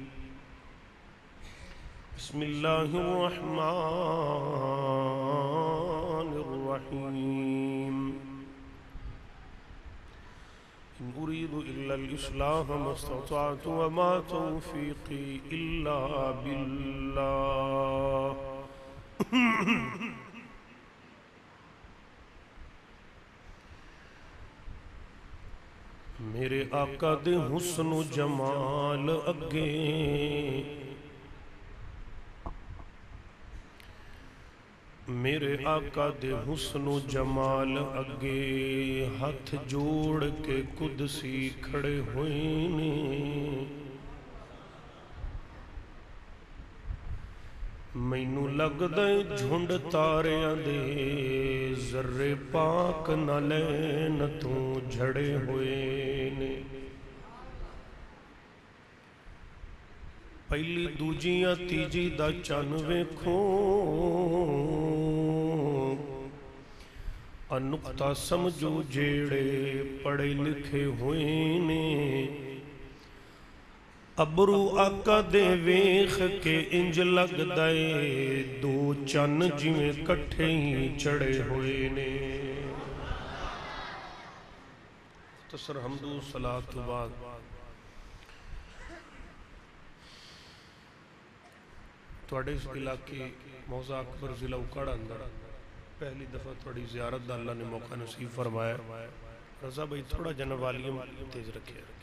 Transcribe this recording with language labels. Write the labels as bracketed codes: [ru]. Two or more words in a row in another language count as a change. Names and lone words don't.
[ar] بسم الله الرحمن الرحيم. إن أريد إلا الإصلاح ما استطعت وما توفيقي إلا بالله. [pa] میرے آقا دے حسن و جمال اگے میرے آقا دے حسن و جمال اگے ہاتھ جوڑ کے قدسی کھڑے ہوئے نے. مینوں لگدا اے جھنڈ تاریاں دے ذرے پاک نہ لین تو جھڑے ہوئے نے. پہلی دوجیاں تیجی دا چن ویکھو نقطہ سمجھو جیڑے پڑھے لکھے ہوئے نے. ابرو آقا دے ویخ کے انج لگ دائے دو چن جویں کٹھے ہی چڑھے ہوئے نے. تصر حمد و صلاة بعد توڑے اس علاقے موضع اکبر ضلع اکڑ اندر پہلی دفعہ تھوڑی زیارت دا اللہ نے موقع نصیب فرمایا. رضا بھائی تھوڑا جنہ والیوم تیز رکھے.